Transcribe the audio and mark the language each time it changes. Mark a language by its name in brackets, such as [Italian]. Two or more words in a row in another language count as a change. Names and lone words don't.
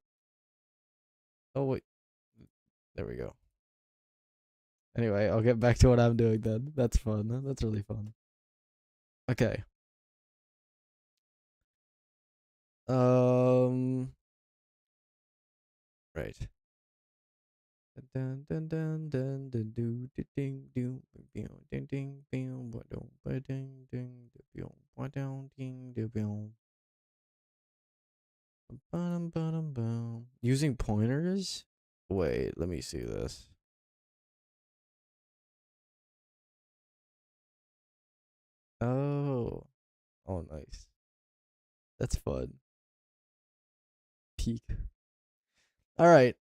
[English] Oh, wait. There we go. Anyway, I'll get back to what I'm doing then. That's fun. That's really fun. Okay. Right. Dun dun dun dun dun do ding do ding ding ding ding ding ding ding ding. Using pointers? Wait, let me see this. Oh. Oh, nice. That's fun. Peak. All right.